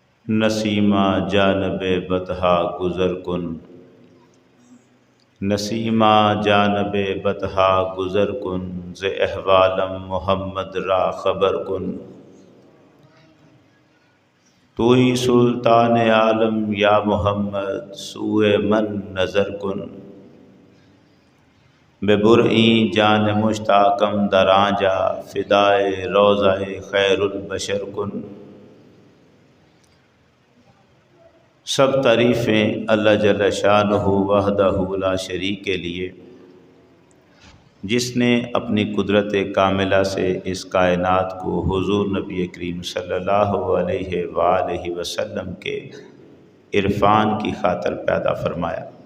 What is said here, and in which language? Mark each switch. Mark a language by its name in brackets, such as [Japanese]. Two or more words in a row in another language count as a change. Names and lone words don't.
[Persian] نسیمہ جانب بطحا گزر کن، نسیمہ جانب بطحا گزر کن، ز احوالم محمد را خبر کن۔ توئی سلطان عالم یا محمد، سوئے من نظر کن۔ بے برئی جان مشتاقم در آنجا، فدائے روضہ خیر البشر کن۔ [Urdu] سب تعریفیں اللہ جل شانہ وحدہ لا شریک کے لیے، جس نے اپنی قدرت کاملہ سے اس کائنات کو حضور نبی کریم صلی اللہ علیہ وآلہ وسلم کے عرفان کی خاطر پیدا فرمایا۔